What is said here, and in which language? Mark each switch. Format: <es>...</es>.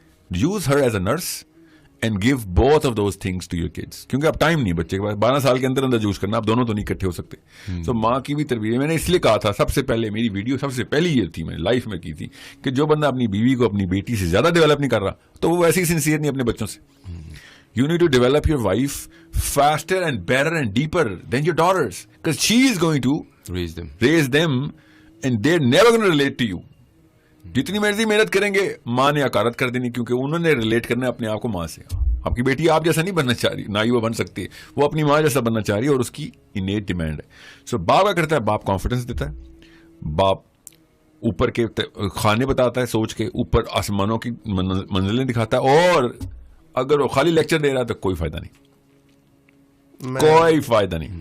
<en>use her as a nurse and give both of those things to your kids,</en> <ur>کیونکہ اب time نہیں بچے کے پاس 12 سال کے اندر یوز کرنا, آپ دونوں تو نہیں اکٹھے ہو سکتے. تو ماں کی بھی تربیت میں نے اس لیے کہا تھا, سب سے پہلے میری ویڈیو سب سے پہلی یہ تھی میں نے لائف میں کی تھی کہ جو بندہ اپنی بیوی کو اپنی بیٹی سے زیادہ ڈیولپ نہیں کر رہا تو وہ ویسے ہی سنسیئر نہیں اپنے بچوں سے.</ur> <en>You need to develop your wife faster and better and deeper than your daughters, because she is going to raise them and they're never going to relate to you.</en> <ur>جتنی مرضی محنت کریں گے ماں نے حقارت کر دینی, کیونکہ انہوں نے ریلیٹ کرنا ہے اپنے آپ کو ماں سے. آپ کی بیٹی آپ جیسا نہیں بننا چاہ رہی, نہ ہی وہ بن سکتی ہے, وہ اپنی ماں جیسا بننا چاہ رہی ہے اور اس کی انیٹ ڈیمانڈ ہے. سو باپ کیا کرتا ہے, باپ کانفیڈنس دیتا ہے, باپ اوپر کے کھانے بتاتا ہے, سوچ کے اوپر آسمانوں کی منزلیں دکھاتا ہے, اور اگر وہ خالی لیکچر دے رہا ہے تو کوئی فائدہ نہیں, کوئی فائدہ نہیں.</ur>